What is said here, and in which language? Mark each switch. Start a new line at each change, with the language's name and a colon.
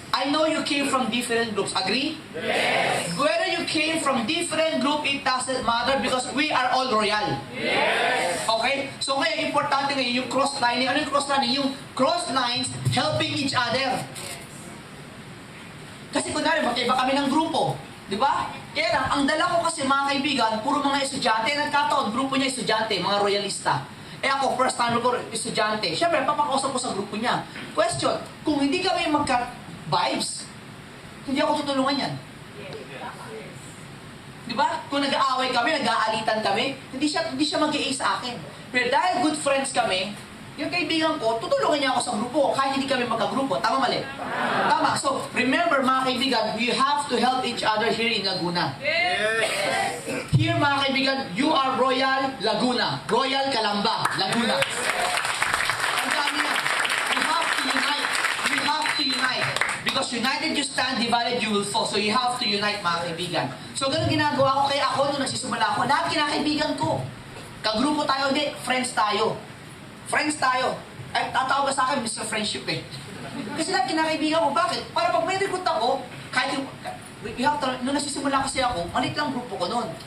English: I know you came from different groups. Agree? Yes. Whether you came from different group, it doesn't matter because we are all royal. Yes.
Filipino: Okay? So, kaya importante ngayon, yung cross-lining. Ano yung cross-lining?
English: Yung cross-lines helping each other.
Filipino: Kasi kunwari, magkaiba kami ng grupo. Di ba? Kaya lang, ang dala ko kasi mga kaibigan, puro mga estudyante. Nagkataon, grupo niya estudyante, mga royalista. Eh ako, first time ko estudyante. Siyempre, papakausap ko sa grupo niya. Question, kung hindi kami magka-vibes, hindi ako tutulungan yan. Di ba? Kung nag-aaway kami, nag-aalitan kami, hindi siya mag-i sa akin. Pero dahil good friends kami, yung kaibigan ko, tutulungan niya ako sa grupo kahit hindi kami magka-grupo. Tama, mali? Tama.
English: So, remember mga kaibigan, we have to help each other here in Laguna. Yes. Here mga kaibigan, you are Royal Laguna. Royal Calamba, Laguna.
Filipino: Ang dami na.
English: You have to unite. You have to unite. Because united you stand, divided you will fall. So you have to unite mga kaibigan.
Filipino: So ganun ginagawa ko. Kaya ako, nung nagsisimula ako, lahat kinakaibigan ko. Kagrupo tayo, hindi. Friends tayo. Friends tayo. Ay, tatawag ka sa akin, Mr. Friendship eh. Kasi lahat kinakaibigan ko. Bakit? Para pag may recruit ako, kahit yung, nung nagsisimula kasi ako, maliit lang grupo ko noon.